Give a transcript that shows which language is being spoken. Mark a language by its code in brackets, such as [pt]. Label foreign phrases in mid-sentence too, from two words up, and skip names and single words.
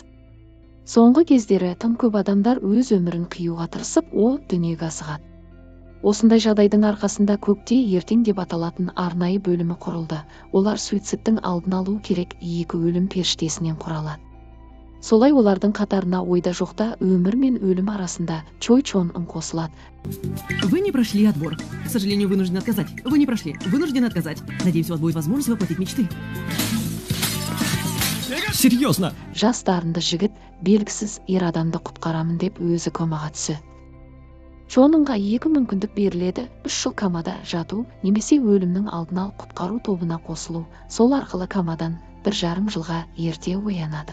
[kk] Соңғы кездері тым көп адамдар өз өмірін қиюға тырысып, о дүниеге асығады. Осындай жағдайдың арқасында көкте ертең деп аталатын арнайы бөлімі құрылды. Олар суицидтің алдын алу керек екі өлім періштесінен құралады. Солай олардың қатарына ойда жоқта өмір мен өлім арасында Чой Чон Ын қосылады. [ru] Вы не прошли отбор. К сожалению, вынуждены отказать. Вы не прошли. Вынуждены отказать. Надеюсь, у вас будет возможность воплотить мечты. Серьезно? [kk] Жас дарынды жігіт белгісіз ер адамды құтқарамын деп өзі комаға түседі. Чонынға екі мүмкіндік беріледі: 3 жыл комада жату немесе өлімнің алдын алып құтқару тобына қосылу. Сол арқылы комадан 1,5 жылға ерте оянады.